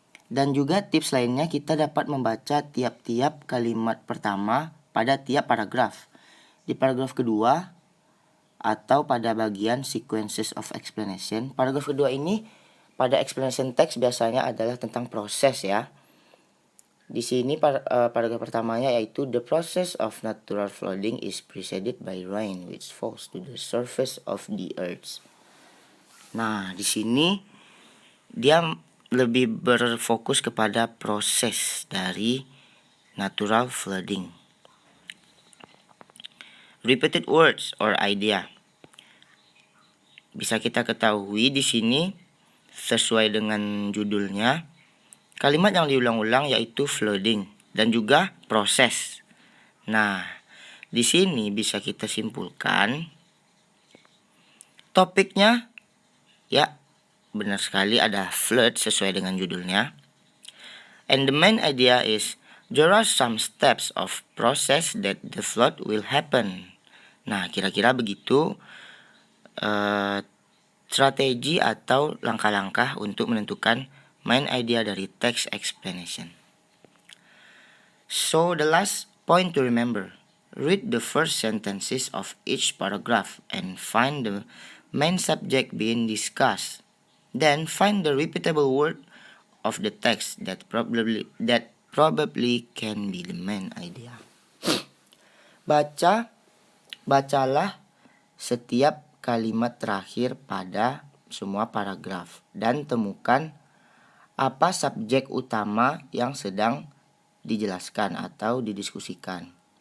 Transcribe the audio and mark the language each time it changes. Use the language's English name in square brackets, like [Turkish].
[Indonesian] Dan juga tips lainnya, kita dapat membaca tiap-tiap kalimat pertama pada tiap paragraf. Di paragraf kedua atau pada bagian sequences of explanation. Paragraf kedua ini pada explanation text biasanya adalah tentang proses ya. Di sini paragraf pertamanya yaitu [English] the process of natural flooding is preceded by rain which falls to the surface of the earth. [Indonesian] Nah, di sini dia lebih berfokus kepada proses dari natural flooding. [English] Repeated words or idea. [Indonesian] Bisa kita ketahui di sini sesuai dengan judulnya, kalimat yang diulang-ulang yaitu flooding dan juga proses. Nah, di sini bisa kita simpulkan topiknya ya benar sekali ada flood sesuai dengan judulnya. [English] And the main idea is there are some steps of process that the flood will happen. [Indonesian] Nah, kira-kira begitu strategi atau langkah-langkah untuk menentukan main idea dari text explanation. [English] So the last point to remember, read the first sentences of each paragraph and find the main subject being discussed. Then find the repeatable word of the text that probably can be the main idea. [Indonesian] Bacalah setiap kalimat terakhir pada semua paragraf dan temukan apa subjek utama yang sedang dijelaskan atau didiskusikan.